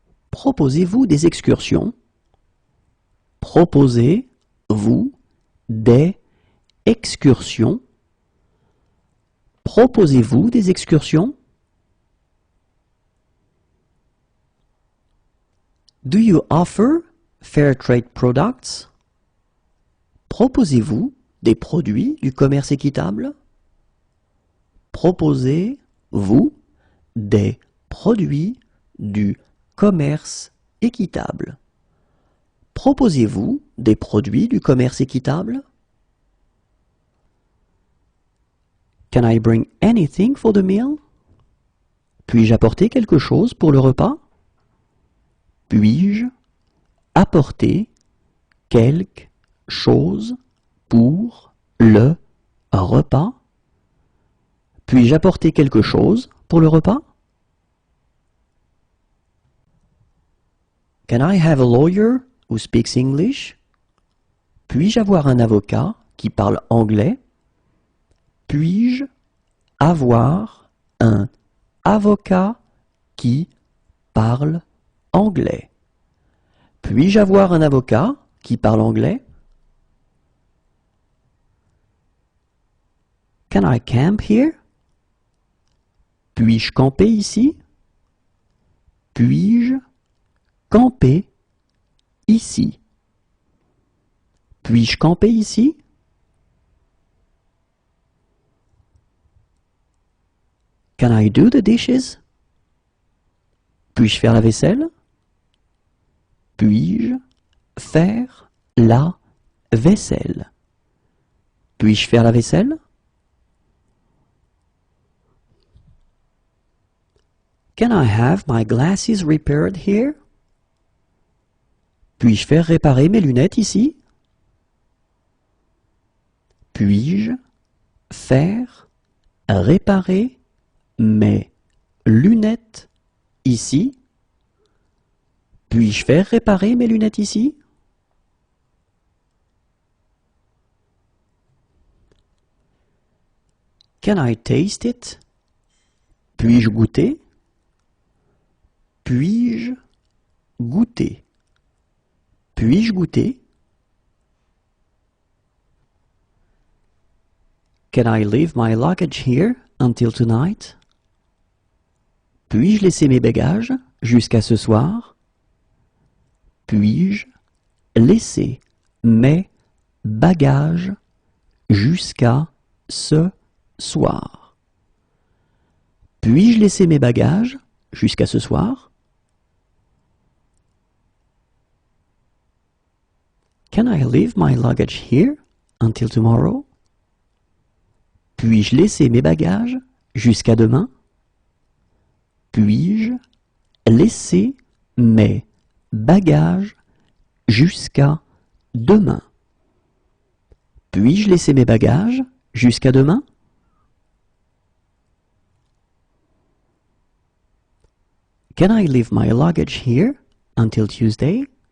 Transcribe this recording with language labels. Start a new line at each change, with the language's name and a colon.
French: Proposez-vous des excursions? Proposez-vous des excursions? Proposez-vous des excursions?
English: Do you offer fair trade products?
French: Proposez-vous des produits du commerce équitable? Proposez-vous des produits du commerce équitable? Proposez-vous des produits du commerce équitable?
English: Can I bring anything for the meal?
French: Puis-je apporter quelque chose pour le repas? Puis-je apporter quelque chose pour le repas? Puis-je apporter quelque chose pour le repas?
English: Can I have a lawyer who speaks English?
French: Puis-je avoir un avocat qui parle anglais? Puis-je avoir un avocat qui parle anglais? Puis-je avoir un avocat qui parle anglais?
English: Can I camp here?
French: Puis-je camper ici? Puis-je camper ici? Puis-je camper ici?
English: Can I do the dishes?
French: Puis-je faire la vaisselle? Puis-je faire la vaisselle? Puis-je faire la vaisselle?
English: Can I have my glasses repaired here?
French: Puis-je faire réparer mes lunettes ici? Puis-je faire réparer mes lunettes ici? Puis-je faire réparer mes lunettes ici?
English: Can I taste it?
French: Puis-je goûter? Puis-je goûter? Puis-je goûter?
English: Can I leave my luggage here until tonight?
French: Puis-je laisser mes bagages jusqu'à ce soir? Puis-je laisser mes bagages jusqu'à ce soir? Puis-je laisser mes bagages jusqu'à ce soir?
English: Can I leave my luggage here until tomorrow?
French: Puis-je laisser mes bagages jusqu'à demain? Puis-je laisser mes bagages jusqu'à demain? Puis-je laisser mes bagages jusqu'à demain?
English: Can I leave my luggage here until Tuesday?